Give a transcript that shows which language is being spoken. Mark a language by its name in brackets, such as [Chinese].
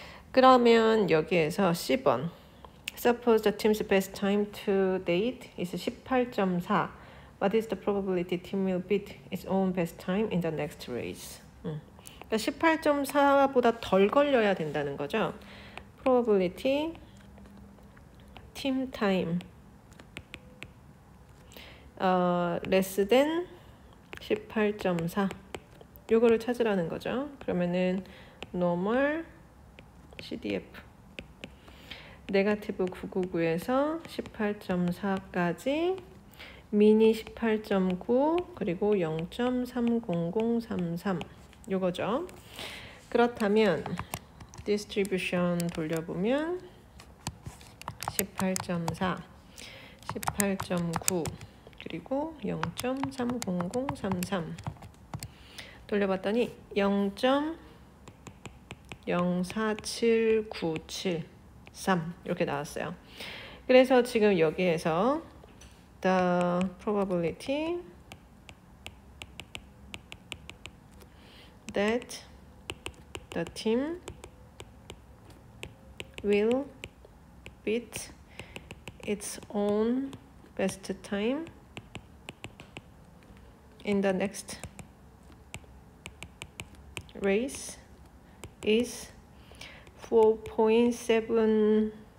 [Korean] 그러면 여기에서 10번 [English] Suppose the team's best time to date is 18.4. What is the probability team will beat its own best time in the next race? [Korean] 그러니까 18.4보다 덜 걸려야 된다는 거죠. [English] Probability team time less than 18.4 [Korean] 요거를 찾으라는 거죠. 그러면은 normal CDF 네가티브 999에서 18.4까지 미니 18.9 그리고 0.30033 요거죠. 그렇다면 distribution 돌려보면 18.4 18.9 그리고 0.30033 돌려봤더니 0.047973 이렇게 나왔어요. 그래서 지금 여기에서 [English] the probability that the team will beat its own best time in the next race is 4.780%.